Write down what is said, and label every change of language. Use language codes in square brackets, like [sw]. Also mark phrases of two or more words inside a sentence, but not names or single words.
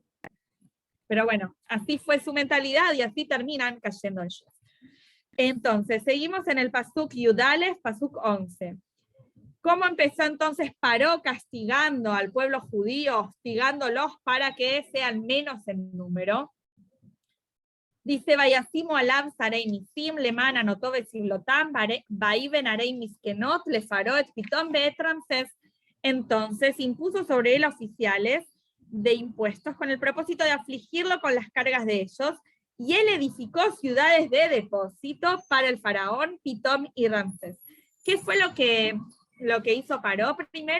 [es] Pero bueno, así fue su mentalidad y así terminan cayendo ellos. Entonces, seguimos en el [he] פסוק יא, [es] Pasuk 11. ¿Cómo empezó entonces Paró castigando al pueblo judío, hostigándolos para que sean menos en número? Dice, [he] וישימו עליו שרי מסים, למען ענתו בסבלתם, ויבן ערי מסכנות, לפרעה, פתם ואת רעמסס. [es] Entonces impuso sobre él oficiales de impuestos con el propósito de afligirlo con las cargas de ellos, y él edificó ciudades de depósito para el faraón, Pitón y Ramsés. ¿Qué fue lo que hizo Paró primero?